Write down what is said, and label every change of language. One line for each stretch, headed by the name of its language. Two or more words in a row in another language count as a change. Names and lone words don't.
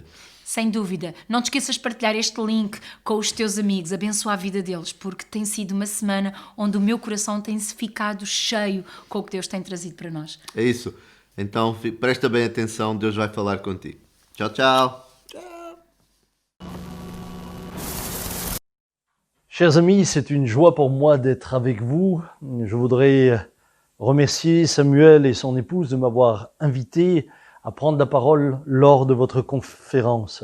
Portuguese: Sem dúvida. Não te esqueças de partilhar este link com os teus amigos, abençoa a vida deles, porque tem sido uma semana onde o meu coração tem ficado cheio com o que Deus tem trazido para nós. É isso. Então, presta bem atenção, Deus vai falar contigo. Tchau, tchau.
French: Chers amis, c'est une joie pour moi d'être avec vous. Je voudrais remercier Samuel et son épouse de m'avoir invité à prendre la parole lors de votre conférence.